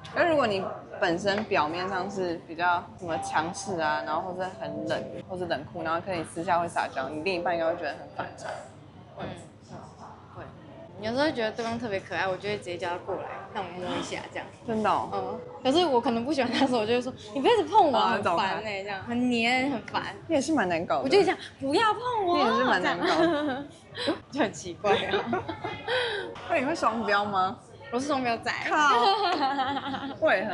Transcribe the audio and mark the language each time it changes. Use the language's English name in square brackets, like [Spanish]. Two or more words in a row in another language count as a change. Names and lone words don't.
[Chinese] 那如果你本身表面上是比較什麼強勢啊，然後或者很冷，或者冷酷，然後可能你私下會撒嬌，你另一半應該會覺得很反差。会。有時候覺得對方特別可愛，我就會直接叫他過來，讓我摸一下這樣。真的哦。可是我可能不喜歡他的時候，我就會說你不要一直碰我，很煩哎，這樣很黏很煩。你也是蠻難搞的。我就講不要碰我。你也是蠻難搞的，就很奇怪啊。那你會雙標嗎？我是双標仔。靠。為何？